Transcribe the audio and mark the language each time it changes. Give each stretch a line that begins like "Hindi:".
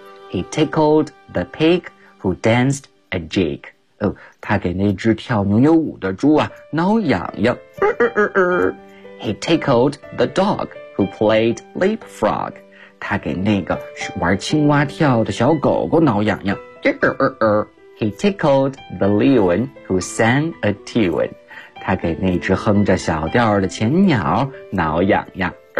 English: He tickled the pig who danced a jig.
Chinese: 他给那只跳牛牛舞的猪啊挠痒痒。
English: He tickled the dog who played leapfrog.
Chinese: 他给那个玩青蛙跳的小狗狗挠痒痒。
English: He tickled the loon who sang a tune.
Chinese: 他给那只哼着小调的浅鸟挠痒痒。